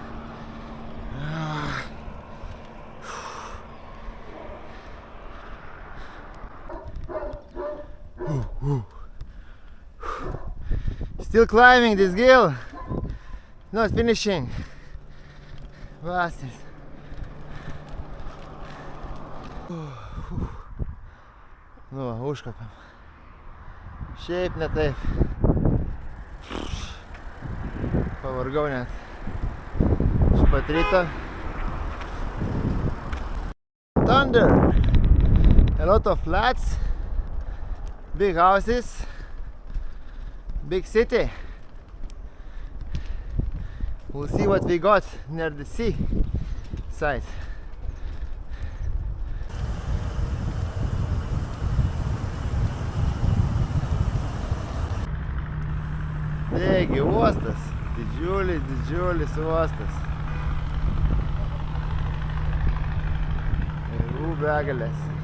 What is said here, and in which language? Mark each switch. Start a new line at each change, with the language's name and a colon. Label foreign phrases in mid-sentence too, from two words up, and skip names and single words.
English: Still climbing this hill. Not finishing. Bastards.
Lithuanian: Nu, užkopėm. Šiaip ne taip. Pavargau net. Iš pat ryto. Santander.
English: A lot of flats. Big houses. Big city. We'll see what we got near the sea side.
Lithuanian: Taigi uostas, didžiulis uostas. Laivų begalės.